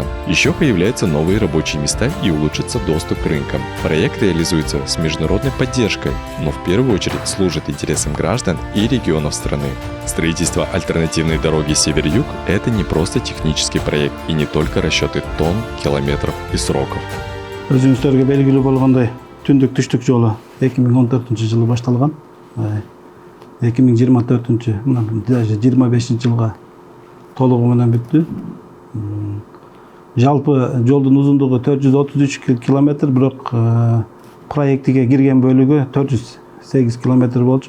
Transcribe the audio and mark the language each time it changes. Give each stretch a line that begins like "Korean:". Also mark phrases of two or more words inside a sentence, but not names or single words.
Russian: Еще появляются новые рабочие места и улучшится доступ к рынкам. Проект реализуется с международной поддержкой, но в первую очередь служит интересам граждан и регионов страны. Строительство альтернативной дороги Север-Юг – это не просто технический проект и не только расчеты тонн, километров и сроков.
Kyrgyz: Өзүңүздөргө белгилүү болгондой түндүк түштүк жолу 2014-жылы башталган. 2024 мына даже 25-жылга толугу менен бүттү. Жалпы жолдун узундугу 433 километр, бирок проектиге кирген бөлүгү 408 километр болчу.